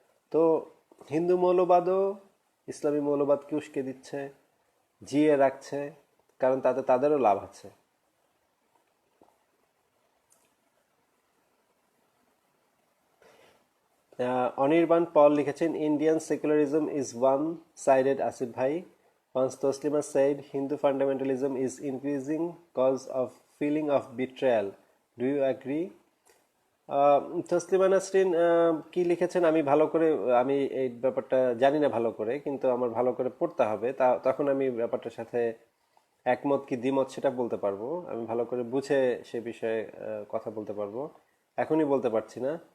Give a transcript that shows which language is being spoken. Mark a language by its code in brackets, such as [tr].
[bn] তো হিন্দু মৌলবাদও ইসলামী মৌলবাদকে উস্কে দিচ্ছে, জিইয়ে রাখছে, কারণ তাতে তাদেরও লাভ আছে। অনির্বাণ পল লিখেছেন, [en] Indian secularism is one sided. Asif ভাই, once Taslima said Hindu fundamentalism is increasing cause of feeling of betrayal. Do you agree? [bn] আহ, তসলিমা নাসরিন কি লিখেছেন আমি ভালো করে, আমি এই ব্যাপারটা জানি না ভালো করে, কিন্তু আমার ভালো করে পড়তে হবে, তখন আমি ব্যাপারটার সাথে একমত কি দ্বিমত সেটা বলতে পারবো। আমি ভালো করে বুঝে সে বিষয়ে কথা বলতে পারবো। এখনই বলতে পারছি না।